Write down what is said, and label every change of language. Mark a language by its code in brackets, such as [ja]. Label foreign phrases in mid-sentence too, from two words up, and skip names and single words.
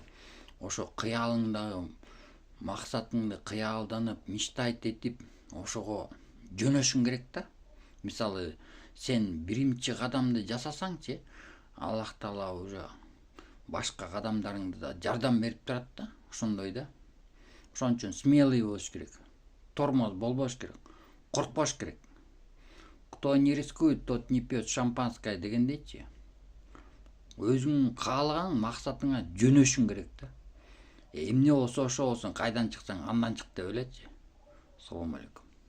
[ky] Ошо кыялыңдагы максатыңды кыялданып, мечтать этип, ошого жөнөшүң керек да. Мисалы, сен биринчи кадамды жасасаңчы, Аллах Таала уже башка кадамдарыңды да жардам берип турат да, ошондой да. Ошон үчүн смелый болуш керек. Тормоз болбош керек. Коркпош керек. [ru] Кто не рискует, тот не пьет шампанское дегендейчи. [ky] Өзүң каалаган максатыңа жөнөшүң керек да. Эмне болсо ошо болсун, кайдан чыксаң андан чык деп элечи. [ar] السلام عليكم.